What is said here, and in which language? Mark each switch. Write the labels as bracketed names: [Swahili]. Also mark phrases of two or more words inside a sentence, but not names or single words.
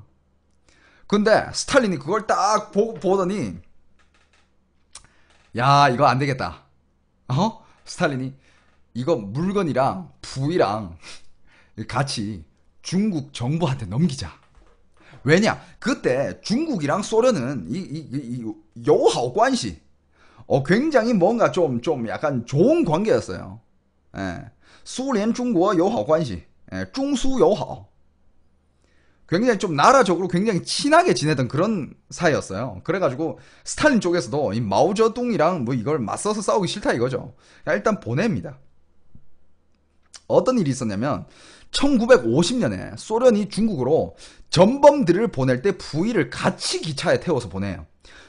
[Korean] 근데 스탈린이 그걸 딱 보더니 이거 안 되겠다. 스탈린이 이거 물건이랑 부위랑 같이 중국 정부한테 넘기자. 왜냐? 그때 중국이랑 소련은 이 [Chinese] 友好关系 [Korean] 굉장히 뭔가 좀 약간 좋은 관계였어요. [Chinese] 苏联中国友好关系中苏友好 [Korean] 굉장히 좀 나라적으로 굉장히 친하게 지내던 그런 사이였어요. 그래가지고 스탈린 쪽에서도 이 마오쩌둥이랑 뭐 이걸 맞서서 싸우기 싫다 이거죠. 일단 보냅니다. 어떤 일이 있었냐면 1950년에 소련이 중국으로 전범들을 보낼 때 부위를 같이 기차에 태워서 보내요.